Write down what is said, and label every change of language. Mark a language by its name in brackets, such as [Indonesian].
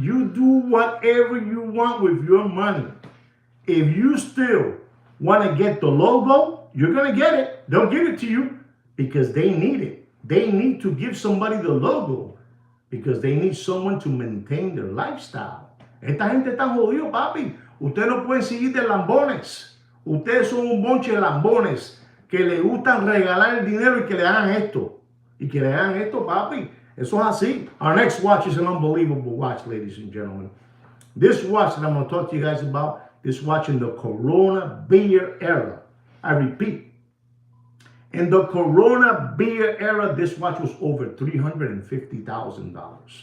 [English] You do whatever you want with your money. If you still want to get the logo, you're going to get it. They'll give it to you because they need it. They need to give somebody the logo because they need someone to maintain their lifestyle. [Spanish] Esta gente está jodido, papi. Ustedes no pueden seguir de lambones. Ustedes son un bonche de lambones que le gustan regalar el dinero y que le hagan esto. Y que le hagan esto, papi. Eso es así. [English] Our next watch is an unbelievable watch, ladies and gentlemen. This watch that I'm going to talk to you guys about, this watch in the Corona beer era. I repeat, in the Corona beer era, this watch was over $350,000.